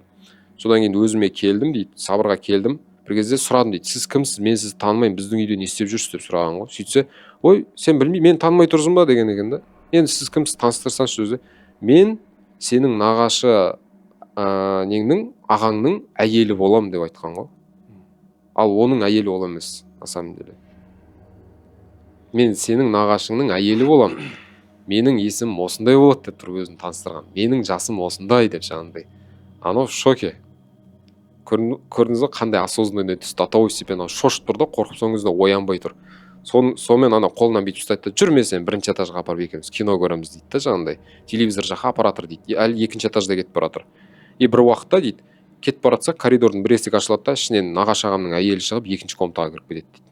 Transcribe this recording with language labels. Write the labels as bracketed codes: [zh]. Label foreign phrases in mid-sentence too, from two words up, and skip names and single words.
[kk] Содан кейін өзіме келдім дейді, сабырға келдім. Бір кезде сұрадым дейді, сіз кімсіз, мен сізді танымаймын, біздің үйде не істеп жүрсіз деп сұраған ғой. Сөйтсе, ой сен білмей, мен танымай тұрсың ба деген екен да. Енді сіз кімсіз, таныстырсаңшы өзі. Мен сенің нағашы неңнің ағаңның әйелі болам деп айтқан ғой. Ал оның әйелі ол емес, [ru] на самом деле. [kk] Мен сенің нағашыңның әйелі болам. Менің есімім осындай болады деп тұрып өзін таныстырған. Менің жасым осындай деп жаңағындай. Анау [ru] в шоке. [kk] Көрдіңіз бе қандай осознанный түс, [ru] до того степени [kk] шошып тұр да, қорқып соң кезде оянбай тұр. Сонымен ана қолынан бүйтіп ұстайды да, жүрме сен бірінші этажға апарып екеуміз кино көреміз дейді да, жаңағындай. Телевизор жаққа апарып жатыр дейді. Әлі екінші этажда кетіп бара жатыр. И бір уақытта дейді, кетіп бара жатса коридордың бір есігі ашылады да, ішінен нағашы ағамның әйелі шығып екінші комнатаға кіріп кетеді дейді.